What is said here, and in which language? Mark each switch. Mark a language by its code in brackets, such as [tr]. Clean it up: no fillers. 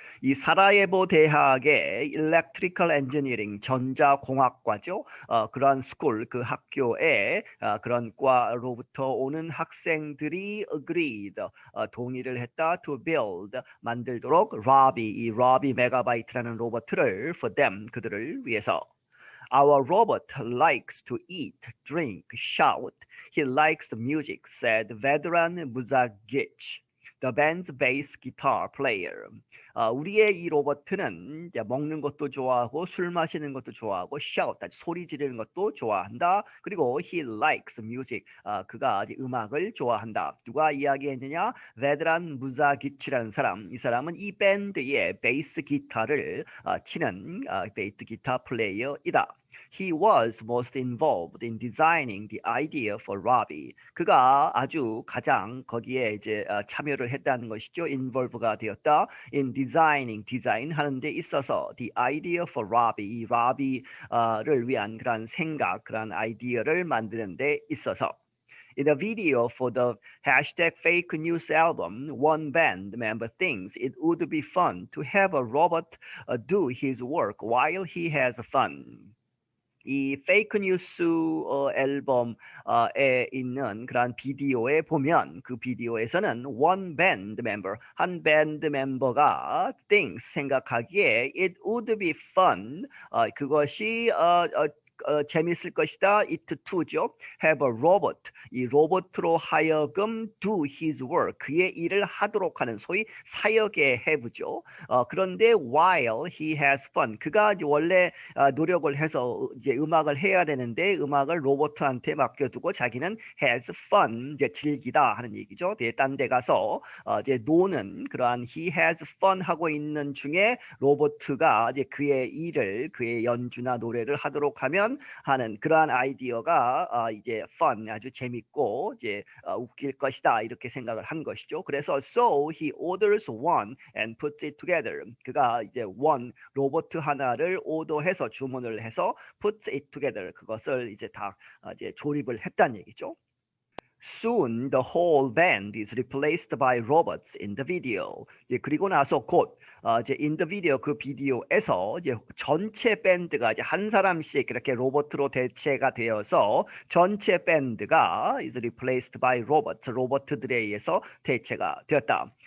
[ko] 이 사라예보 대학의 [en] Electrical Engineering, [ko] 전자공학과죠. 그런 스쿨, 그 학교에 그런 과로부터 오는 학생들이 agreed, 동의를 했다. to build, 만들도록 Robby, 이 Robby Megabyte라는 로봇을 [en] for them, [ko] 그들을 위해서. [en] Our robot likes to eat, drink, shout. He likes the music, said veteran Muzagic, the band's bass guitar player. [ko] 우리의 이 로봇은 이제 먹는 것도 좋아하고 술 마시는 것도 좋아하고 shout, 소리 지르는 것도 좋아한다. 그리고 [en] he likes music, [ko] 그가 음악을 좋아한다. 누가 이야기했느냐? 베드란 무자기치라는 사람. 이 사람은 이 밴드의 베이스 기타를 치는 베이스 기타 플레이어이다. [en] He was most involved in designing the idea for Robby. [ko] 그가 아주 가장 거기에 이제 참여를 했다는 것이죠. involve가 되었다. in designing, 디자인하는 데 있어서 [en] the idea for Robby, [ko] 이 Robby를 위한 그런 생각, 그런 아이디어를 만드는 데 있어서. [en] In a video for the #FakeNews album, one band member thinks it would be fun to have a robot do his work while he has fun. [ko] 이 페이크 뉴스 앨범에 있는 그런 비디오에 보면 그 비디오에서는 [en] one band member, [ko] 한 밴드 멤버가 thinks, 생각하기에 it would be fun, 그것이 재밌을 것이다. it to죠. have a robot, 이 로봇으로 하여금 [en] do his work, [ko] 그의 일을 하도록 하는, 소위 사역의 have죠. 그런데 [en] while he has fun, [ko] 그가 원래 노력을 해서 이제 음악을 해야 되는데 음악을 로봇한테 맡겨두고 자기는 has fun, 이제 즐기다 하는 얘기죠. 딴 데 가서 이제 노는, 그러한 he has fun 하고 있는 중에 로봇가 이제 그의 일을, 그의 연주나 노래를 하도록 하는 그러한 아이디어가 이제 fun, 아주 재밌고 이제 웃길 것이다, 이렇게 생각을 한 것이죠. 그래서 [en] so he orders one and puts it together. [ko] 그가 이제 one, 로봇 하나를 오더해서, 주문을 해서 puts it together, 그것을 이제 다 이제 조립을 했다는 얘기죠. [en] Soon the whole band is replaced by robots in the video. [ko] 그리고 나서 곧 이제 in the video 그 비디오에서 이제 전체 밴드가 이제 한 사람씩 이렇게 로봇으로 대체가 되어서 전체 밴드가 [en] is replaced by robots. [ko] 로봇들에 의해서 대체가 되었다.